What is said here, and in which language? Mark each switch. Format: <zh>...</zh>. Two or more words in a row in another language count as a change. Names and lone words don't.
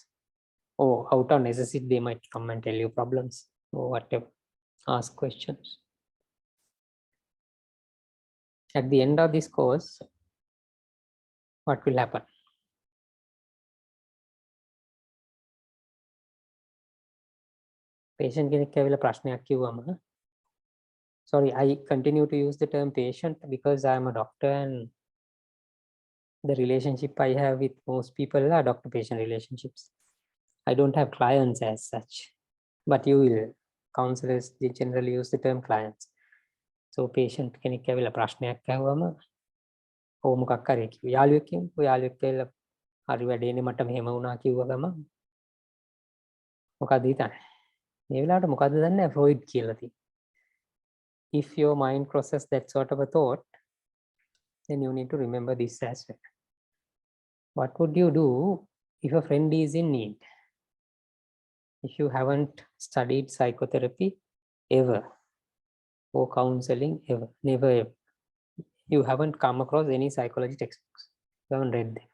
<en>Or out of necessity, they might come and tell you problems or whatever, ask questions. At the end of this course, what will happen?</en> <si>Patient කෙනෙක් ඇවිල්ලා ප්‍රශ්නයක් කිව්වම,</si> <en>sorry, I continue to use the term patient because I am a doctor and the relationship I have with most people are doctor-patient relationships. I don't have clients as such, but you will. Counselors, they generally use the term clients.</en> <si>So patient කෙනෙක් ඇවිල්ලා ප්‍රශ්නයක් අහුවම ඕ මොකක් කරේ කිව්ව යාළුවෙක් කිව්ව යාළුවෙක් කියලා හරි වැඩේනේ මට මෙහෙම වුණා කිව්ව ගම මොකද හිතන්නේ මේ වෙලාවට මොකද්ද දන්නේ ෆ්‍රොයිඩ් කියලා තියෙනවා.</si> <en>If your mind crosses that sort of a thought, then you need to remember this as well. What would you do if a friend is in need? If you haven't studied psychotherapy ever or counseling ever, never ever, you haven't come across any psychology textbooks, you haven't read them.</en>